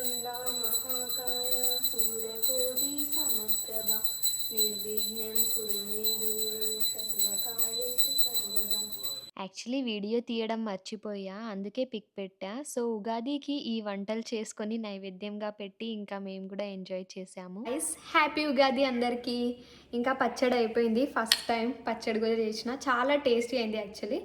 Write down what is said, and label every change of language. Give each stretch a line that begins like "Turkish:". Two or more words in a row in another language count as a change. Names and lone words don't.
Sanskrit: वक्रतुण्डा महाकाय सूर्यकोटि समप्रभा निर्विघ्नं कुरु मे देव सर्वकार्येषु सर्वदा.
Telugu: యాక్చువల్లీ వీడియో తీయడం మర్చిపోయా, అందుకే పిక్ పెట్టా. సో ఉగాదికి ఈ వంటలు చేసుకొని నైవేద్యంగా పెట్టి ఇంకా మేము కూడా ఎంజాయ్ చేసాము. హ్యాపీ ఉగాది అందరికీ. ఇంకా పచ్చడి అయిపోయింది,
English: first time
Telugu: పచ్చడి కూడా చేసిన, చాలా టేస్టీ అయింది యాక్చువల్లీ.